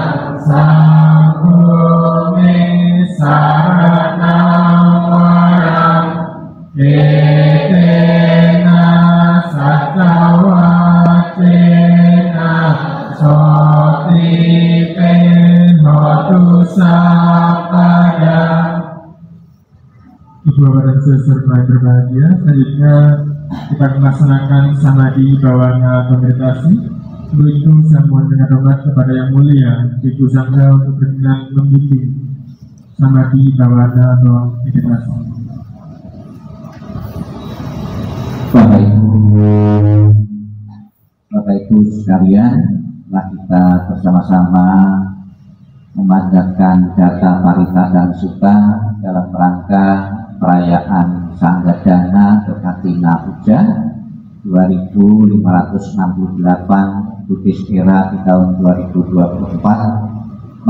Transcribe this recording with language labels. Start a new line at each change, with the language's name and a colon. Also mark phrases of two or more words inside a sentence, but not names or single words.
Pali: sangho me saranang warang etena satya wacena sotite natu sapada.
Indonesian: Ibu Bapak dan Saudara berbahagia, selanjutnya kita melaksanakan
Pali: samadhi bawana
Indonesian: meditasi. Untuk itu saya mohon dengan hormat kepada Yang Mulia Ibu Sangga untuk berkenan membimbing
Pali: samadhi bawana
Indonesian: meditasi. Bapak Ibu sekalian, telah kita bersama-sama memanjatkan data parita dan suta dalam rangka perayaan Sanggadana Kekatina Puja 2568
English: Buddhis era
Indonesian: di tahun 2024.